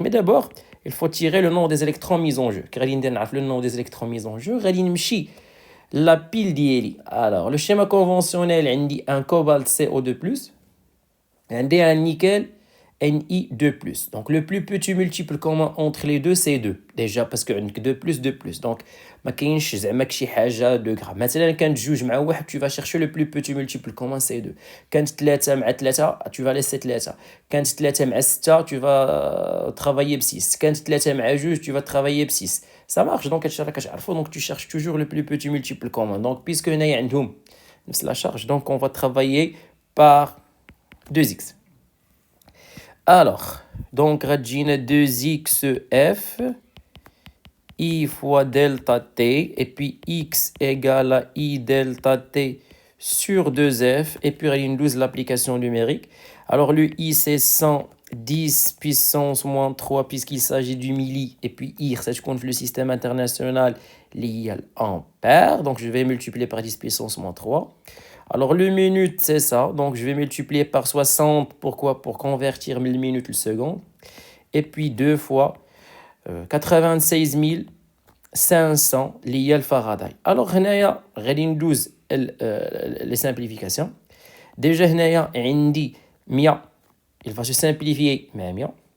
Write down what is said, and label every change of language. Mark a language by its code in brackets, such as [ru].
[fr] Mais d'abord, il faut tirer le nombre des électrons mis en jeu. Le nombre des électrons mis en jeu, la pile d'Ieli. Alors, le schéma conventionnel, on dit un cobalt CO2+, un nickel Ni2+. Donc, le plus petit multiple commun entre les deux, c'est 2. Déjà, parce que 2+. [ar] Donc, ما كاينش زعما شي حاجه دو غرام. مثلا كانت جوج مع واحد, [fr] tu vas chercher le plus petit multiple commun, c'est 2. [ar] كانت 3 مع 3, [fr] tu vas laisser 3. [ar] كانت 3 مع 6, [fr] tu vas travailler ب 6. [ar] كانت 3 مع جوج, [fr] tu vas travailler [ar] ب 6. [fr] Ça marche. Donc, donc tu cherches toujours le plus petit multiple commun. Donc, puisque [ar] هنايا عندهم نفس [fr] la charge, donc on va travailler par 2x. Alors, donc, radjina 2xf I fois delta T, et puis x égale à I delta T sur 2f, et puis il nous l'application numérique. Alors, le I, c'est 110 puissance moins 3, puisqu'il s'agit du milli, et puis I, ça compte le système international, ampères. Donc, je vais multiplier par 10 puissance moins 3. Alors, le minute, c'est ça. Donc, je vais multiplier par 60. Pourquoi? Pour convertir 1000 minutes le seconde. Et puis, 2 fois 96 500 Faraday. Alors, [ar] هنايا غادي ندوز [fr] les simplifications. Déjà, [ar] هنايا عندي [fr] 100. Il va se simplifier مع 100.